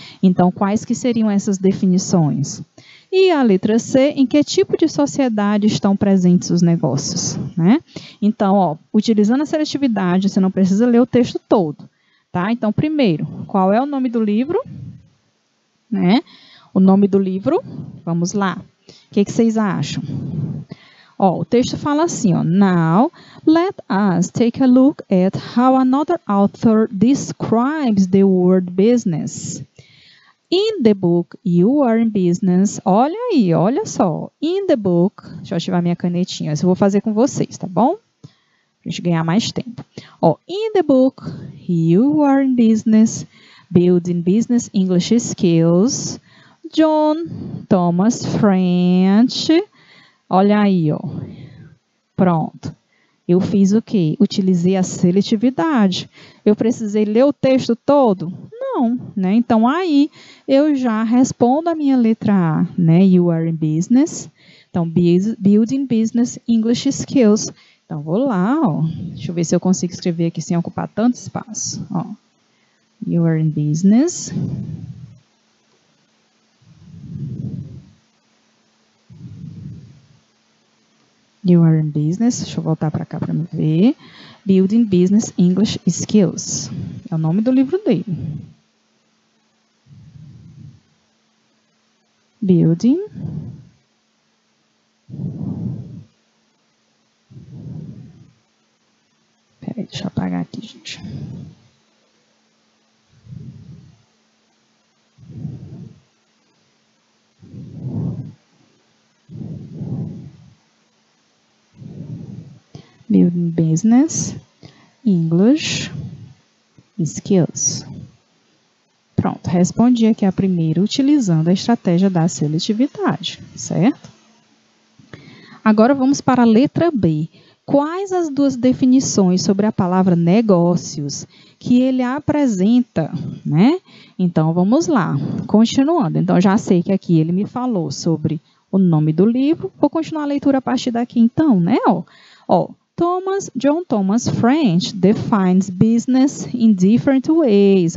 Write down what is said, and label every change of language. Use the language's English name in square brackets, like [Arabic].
[Portuguese] Então, quais que seriam essas definições? E a letra C, em que tipo de sociedade estão presentes os negócios, né? Então, ó, utilizando a seletividade, você não precisa ler o texto todo, tá? Então, primeiro, qual é o nome do livro, né? O nome do livro, vamos lá. O que vocês acham? Ó, o texto fala assim, ó, [English] Now, let us take a look at how another author describes the word business. In the book, You Are in Business. [Portuguese] Olha aí, olha só. [English] In the book, [Portuguese] deixa eu ativar minha canetinha. Isso eu vou fazer com vocês, tá bom? Pra gente ganhar mais tempo. [English] Ó, in the book, You Are in Business, Building Business English Skills, John Thomas French. [Portuguese] Olha aí, ó. Pronto. Eu fiz o quê? Utilizei a seletividade. Eu precisei ler o texto todo? Não, né? Então, aí eu já respondo a minha letra A, né? [English] You are in business. Então, building business English skills. [Portuguese] Então, vou lá, ó. Deixa eu ver se eu consigo escrever aqui sem ocupar tanto espaço. Ó. [English] You are in business. You are in business. [Portuguese] Deixa eu voltar para cá para me ver. [English] Building Business English Skills. [Portuguese] É o nome do livro dele. [English] Building. [Portuguese] Peraí, deixa eu apagar aqui, gente. [English] Building Business English Skills. [Portuguese] Pronto, respondi aqui a primeira utilizando a estratégia da seletividade, certo? Agora vamos para a letra B. Quais as duas definições sobre a palavra negócios que ele apresenta, né? Então, vamos lá. Continuando. Então, já sei que aqui ele me falou sobre o nome do livro. Vou continuar a leitura a partir daqui, então, né? [English] Ó, John Thomas French defines business in different ways.